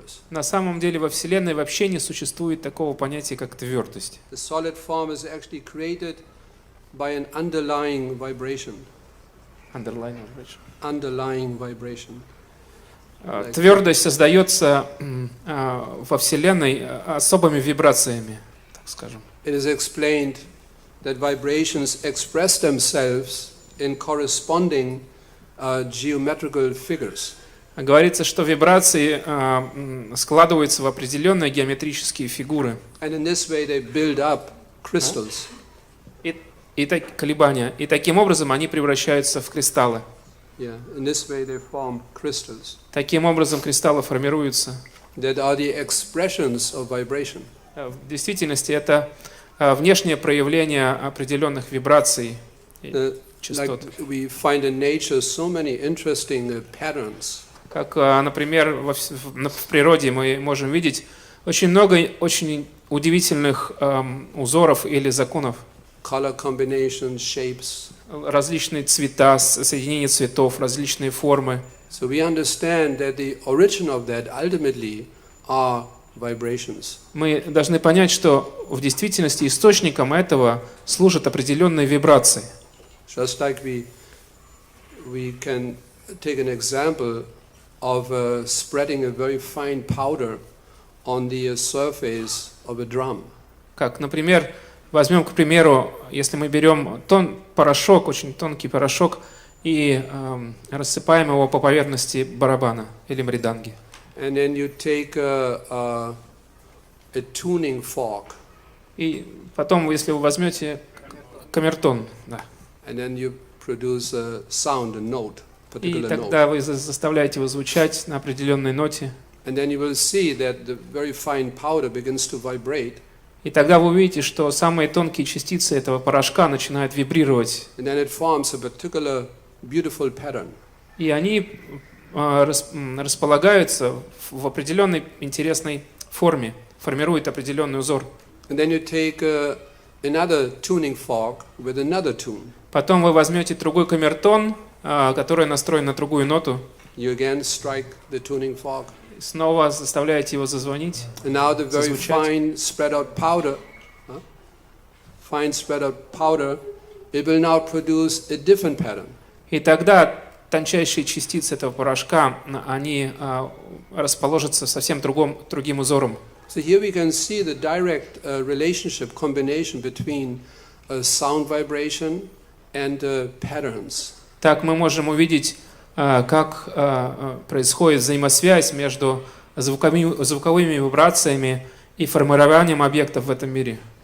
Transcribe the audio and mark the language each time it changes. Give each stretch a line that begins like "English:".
Russian: На самом деле во Вселенной вообще не существует такого понятия, как твердость.
English: Underlying vibration.
Russian: Твердость создается во Вселенной особыми вибрациями, так скажем.
English: It is explained that vibrations express themselves in corresponding geometrical figures.
Russian: Говорится, что вибрации складываются в определенные геометрические фигуры.
English: And in this way they build up crystals.
Russian: И колебания. И таким образом они превращаются в кристаллы.
English: Yeah, in this way they form crystals.
Russian: Таким образом кристаллы формируются.
English: That are the expressions of vibration.
Russian: В действительности это внешнее проявление определенных вибраций и частот.
English: Like we find in nature so many interesting patterns.
Russian: Как, например, в природе мы можем видеть очень много очень удивительных узоров или законов.
English: Color combinations, shapes.
Russian: Различные цвета, соединения цветов, различные формы.
English: So we understand that the origin of that ultimately are vibrations.
Russian: Мы должны понять, что в действительности источником этого служат определенные вибрации.
English: Just like we can take an example of spreading a very fine powder on the surface of a drum.
Russian: Как, например, возьмем, к примеру, если мы берем порошок, очень тонкий порошок, и рассыпаем его по поверхности барабана или мриданги.
English: And then you take a tuning fork.
Russian: И потом, если вы возьмете камертон, да.
English: And then you produce a sound, a note,
Russian: И
English: particular
Russian: тогда
English: note.
Russian: вы заставляете его звучать на определенной ноте.
English: And then you will see that the very fine powder begins to vibrate.
Russian: И тогда вы увидите, что самые тонкие частицы этого порошка начинают вибрировать.
English: And then it forms a particular beautiful pattern.
Russian: И они располагаются в определенной интересной форме, формируют определенный узор.
English: And then you take another tuning fork with another tune.
Russian: Потом вы возьмете другой камертон, который настроен на другую ноту,
English: You again strike the tuning fork.
Russian: снова заставляете его зазвонить.
English: And now the very
Russian: Зазвучать.
English: fine spread out powder, it will now produce a different pattern.
Russian: И тогда тончайшие частицы этого порошка, они расположатся совсем другим узором.
English: So here we can see the direct relationship, combination between sound vibration and patterns.
Russian: Так мы можем увидеть, как происходит взаимосвязь между звуковыми вибрациями и формированием объектов в этом мире.